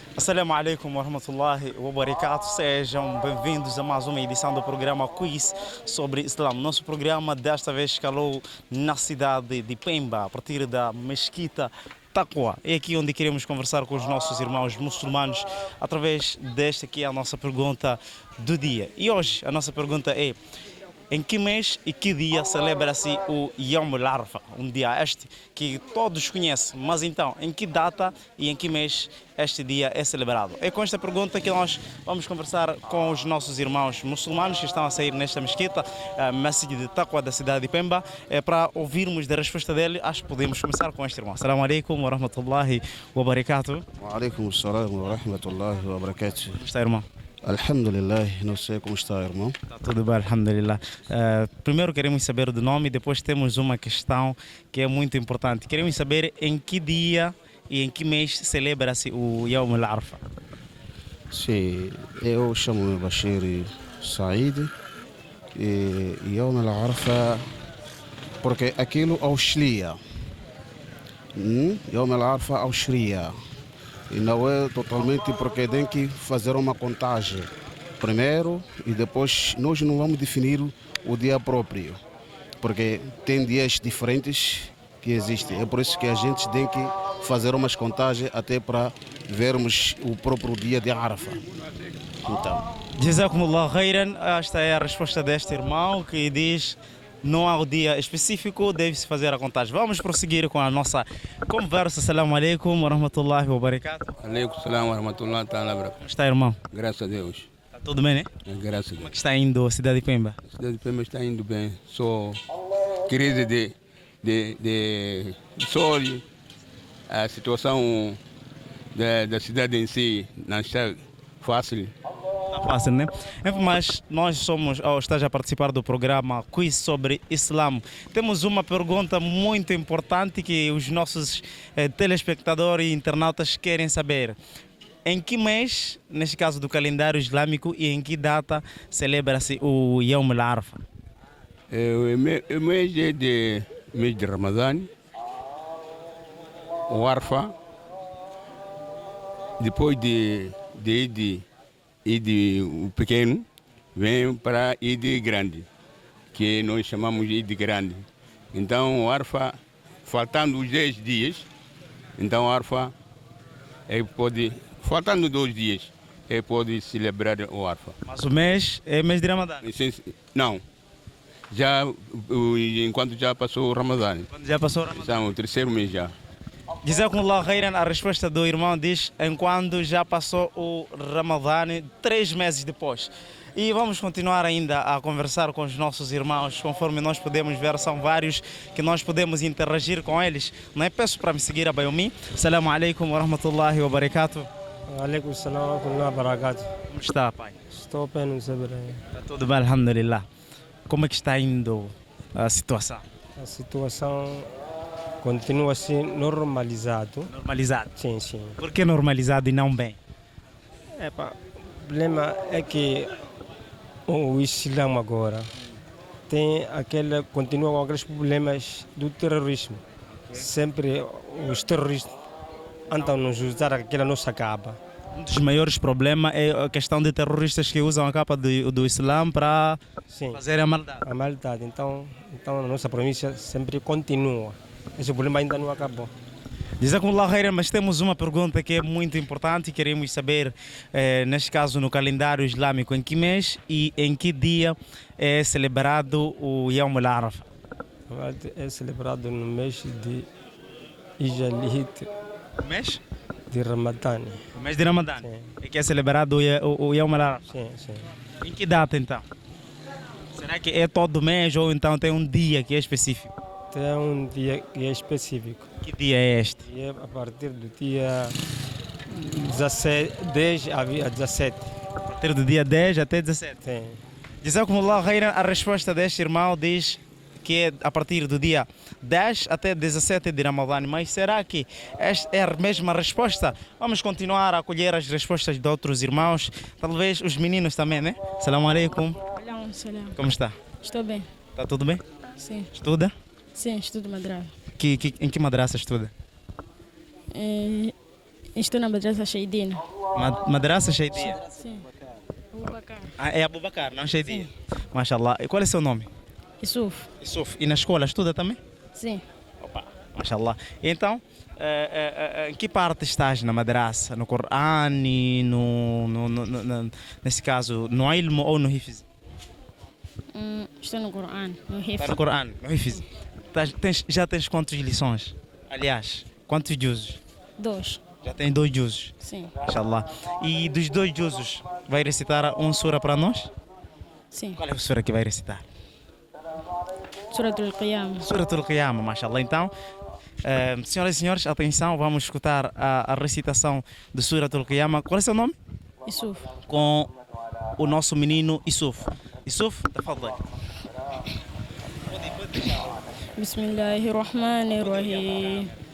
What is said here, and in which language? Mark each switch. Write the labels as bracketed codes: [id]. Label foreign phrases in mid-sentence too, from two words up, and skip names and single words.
[ar] السلام عليكم ورحمة الله وبركاته. [pt] Sejam bem-vindos a mais uma edição do programa Quiz sobre Islam. Nosso programa desta vez escalou na cidade de Pemba, a partir da Mesquita Taqwa. É aqui onde queremos conversar com os nossos irmãos muçulmanos através desta que é a nossa pergunta do dia. E hoje a nossa pergunta é: em que mês e que dia celebra-se o Yom al-Arfa? Um dia este que todos conhecem, mas então, em que data e em que mês este dia é celebrado? É com esta pergunta que nós vamos conversar com os nossos irmãos muçulmanos que estão a sair nesta mesquita, a Masjid de Taqwa da cidade de Pemba, para ouvirmos da resposta dele. Acho que podemos começar com este irmão. [ar] السلام عليكم ورحمة الله وبركاته. وعليكم السلام ورحمة الله وبركاته. [pt] Como está, irmão? Alhamdulillah, não sei como está, irmão. Está tudo bem, alhamdulillah. Primeiro queremos saber do nome, depois temos uma questão que é muito importante. Queremos saber em que dia e em que mês celebra-se o Yom al-Arfa. Sim, eu chamo-me Bashir Said e Yom al-Arfa porque aquilo auxilia. Yom al-Arfa auxilia. E não é totalmente porque tem que fazer uma contagem primeiro e depois nós não vamos definir o dia próprio, porque tem dias diferentes que existem. É por isso que a gente tem que fazer umas contagens até para vermos o próprio dia de Arafah. Então, [ar] جزاكم الله خيرا. [pt] Esta é a resposta deste irmão que diz: não há o dia específico, deve-se fazer a contagem. Vamos prosseguir com a nossa conversa. [ar] السلام عليكم ورحمة الله وبركاته. عليكم السلام ورحمة الله تعالى بركاته. [pt] Como está, irmão? Graças a Deus. Está tudo bem, né? Graças a Como é Deus. que está indo a cidade de Pemba? A cidade de Pemba está indo bem. Só crise de só a situação da cidade em si não está fácil. Está fácil, né? Mas nós somos, estás a participar do programa Quiz sobre Islam. Temos uma pergunta muito importante que os nossos telespectadores e internautas querem saber. Em que mês, neste caso do calendário islâmico, e em que data celebra-se o Yom al-Arfa? O mês de Ramadã, o Arfa, depois de Eid o pequeno, vem para Eid grande, que nós chamamos de Eid grande. Então, o Arfa, faltando os 10 dias, então o Arfa faltando 2 dias, pode celebrar o Arfa. Mas o mês é mês de Ramadã. Não, enquanto já passou o Ramadã. Quando já passou o Ramadã. Estamos no terceiro mês já. [ar] جزاكم الله خيرا, [pt] a resposta do irmão diz enquanto já passou o Ramadã, 3 meses depois. E vamos continuar ainda a conversar com os nossos irmãos, conforme nós podemos ver, são vários que nós podemos interagir com eles. Não é? Peço para me seguir a Bayomi. [ar] السلام عليكم ورحمة الله وبركاته. عليكم السلام ورحمة الله وبركاته. [pt] Como está, pai? Estou bem, não sei bem. Está tudo bem, alhamdulillah. Como é que está indo a situação? A situação continua assim normalizado. Normalizado? Sim, sim. Por que normalizado e não bem? O problema é que o Islã agora continua com aqueles problemas do terrorismo. Sempre os terroristas tentam nos usar aquela nossa capa. Um dos maiores problemas é a questão de terroristas que usam a capa do Islã para fazer a maldade. A maldade. Então a nossa província sempre continua. Esse problema ainda não acabou. [ar] جزاكم الله خيرا, [pt] mas temos uma pergunta que é muito importante e queremos saber, neste caso no calendário islâmico, em que mês e em que dia é celebrado o Yom al-Arfa? É celebrado no mês de Ijalit. Mês? De Ramadã. O mês de Ramadã. Sim. É que é celebrado o Yom al-Arfa. Sim, sim. Em que data então? Será que é todo mês ou então tem um dia que é específico? Tem um dia que é específico. Que dia é este? E é a partir do dia 10 a 17. A partir do dia 10 até 17. Sim. [ar] جزاكم الله خيرا, [pt] a resposta deste irmão diz que é a partir do dia 10 até 17 de Ramadã. Mas será que esta é a mesma resposta? Vamos continuar a acolher as respostas de outros irmãos, talvez os meninos também, né? [ar] السلام عليكم. [pt] Salam. Como está? Estou bem. Está tudo bem? Sim. Estuda? Sim, estudo madrasa. Em que madraça estuda? Estou na madrasa Sheidina. Madraça Sheidia? Sim. Abubakar. Ah, é Abubakar, não Sheidia? Mashallah. E qual é o seu nome? Yusuf. Yusuf. E na escola estuda também? Sim. Opa, mashallah. Então, em que parte estás na madraça? No Coran, nesse caso, no ilmo ou no Hifiz? Estou no Coran, no Está Hifz. no Coran, no Hifiz. Já tens quantas lições? Aliás, quantos juzos? 2. Já tens 2 juzos. Sim. Mashallah. E dos 2 juzos, vai recitar um sura para nós? Sim. Qual é a sura que vai recitar? Suratul Qiyamah. Suratul Qiyamah, mashallah. Então, senhoras e senhores, atenção, vamos escutar a recitação de Suratul Qiyamah. Qual é o seu nome? Yusuf. Com o nosso menino Yusuf. Yusuf, tafadhal. [ar] بسم الله الرحمن الرحيم.